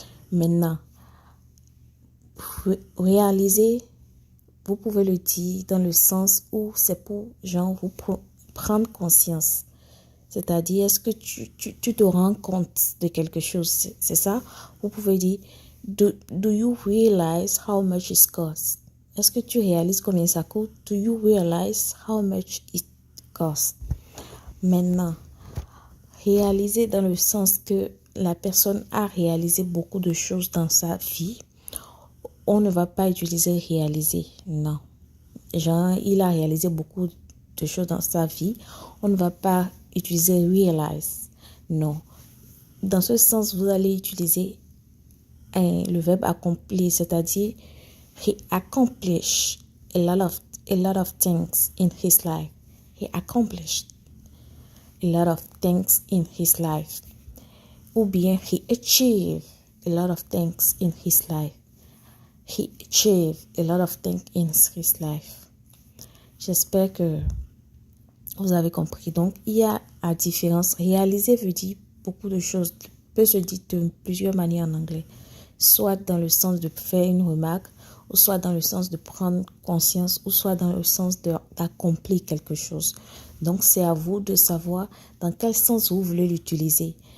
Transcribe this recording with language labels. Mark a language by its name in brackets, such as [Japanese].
[French] Maintenant, réaliser, vous pouvez le dire dans le sens où c'est pour genre vous prendre conscience. C'est-à-dire, est-ce que tu te rends compte de quelque chose? C'est ça? Vous pouvez dire, [English] do you realize how much it costs? [French] Est-ce que tu réalises combien ça coûte? [English] Do you realize how much it costs? [French] Maintenant, réaliser dans le sens que la personne a réalisé beaucoup de choses dans sa vie, on ne va pas utiliser réaliser, non. Genre, il a réalisé beaucoup de choses dans sa vie, on ne va pas utiliser realize, non. Dans ce sens, vous allez utiliser le verbe accomplir, c'est-à-dire [English] he accomplished a lot of things in his life. He accomplished a lot of things in his life. [French] Ou bien [English] he achieved a lot of things in his life. He achieved a lot of things in his life. [French] J'espère que Vous avez compris. Donc, il y a la différence. Réaliser veut dire beaucoup de choses. Peut se dire de plusieurs manières en anglais. Soit dans le sens de faire une remarque, ou soit dans le sens de prendre conscience, ou soit dans le sens d'accomplir quelque chose. Donc, c'est à vous de savoir dans quel sens vous voulez l'utiliser.